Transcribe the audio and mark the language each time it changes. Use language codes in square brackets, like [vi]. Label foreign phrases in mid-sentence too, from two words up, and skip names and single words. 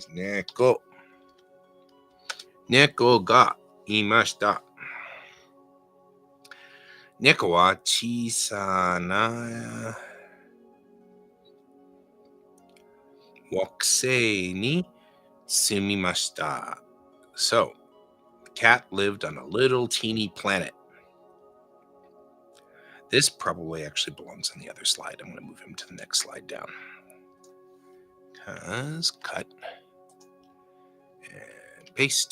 [ja] 猫。猫がいました. 猫は小さな惑星に住みました. [en] So, the cat lived on a little teeny planet. This probably actually belongs on the other slide. I'm going to move him to the next slide down. Because cut and paste.